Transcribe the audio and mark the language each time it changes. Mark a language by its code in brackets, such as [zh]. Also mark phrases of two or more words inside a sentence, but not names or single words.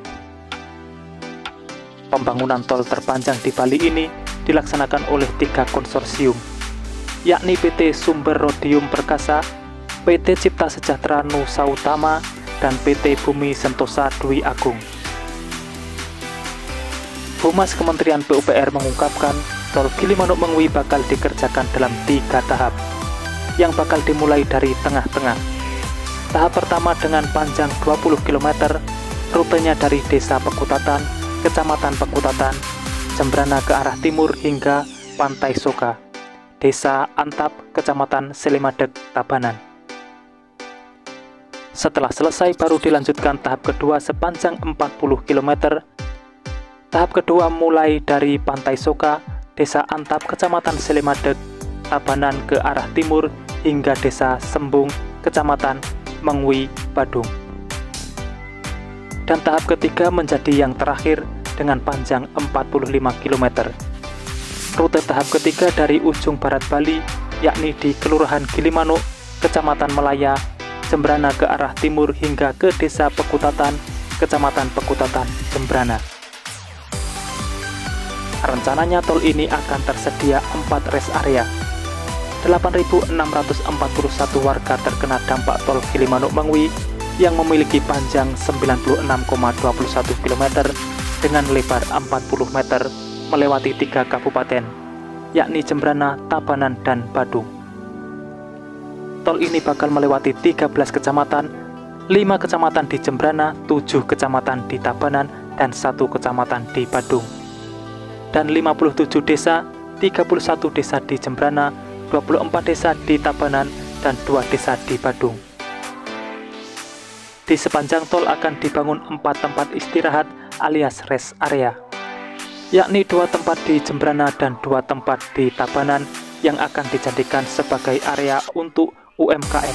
[id] Pembangunan tol terpanjang di Bali ini dilaksanakan oleh 3 konsorsium, yakni PT Sumber Rhodium Perkasa, PT Cipta Sejahtera Nusa Utama, dan PT Bumi Sentosa Dwi Agung. Humas Kementerian PUPR mengungkapkan tol Gilimanuk-Mengwi bakal dikerjakan dalam 3 tahap, yang bakal dimulai dari tengah-tengah. Tahap pertama dengan panjang 20 km, rutenya dari Desa Pekutatan, Kecamatan Pekutatan, Jembrana ke arah timur hingga Pantai Soka, Desa Antap, Kecamatan Selimadeg, Tabanan. Setelah selesai baru dilanjutkan tahap kedua sepanjang 40 km. Tahap kedua mulai dari Pantai Soka, Desa Antap, Kecamatan Selimadeg, Tabanan ke arah timur hingga Desa Sembung, Kecamatan Mengwi, Badung. Dan tahap ketiga menjadi yang terakhir dengan panjang 45 km. Rute tahap ketiga dari ujung barat Bali, yakni di Kelurahan Gilimanuk, Kecamatan Melaya, Jembrana ke arah timur hingga ke Desa Pekutatan, Kecamatan Pekutatan, Jembrana. Rencananya tol ini akan tersedia 4 [en] rest area. [id] 8.641 warga terkena dampak tol Gilimanuk-Mengwi yang memiliki panjang 96,21 km dengan lebar 40 meter melewati 3 kabupaten, yakni Jembrana, Tabanan, dan Badung. Tol ini bakal melewati 13 kecamatan, 5 kecamatan di Jembrana, 7 kecamatan di Tabanan, dan 1 kecamatan di Badung. Dan 57 desa, 31 desa di Jembrana, 24 desa di Tabanan, dan 2 desa di Badung. Di sepanjang tol akan dibangun 4 tempat istirahat alias [en] rest area, [id] yakni 2 tempat di Jembrana dan 2 tempat di Tabanan yang akan dijadikan sebagai area untuk UMKM.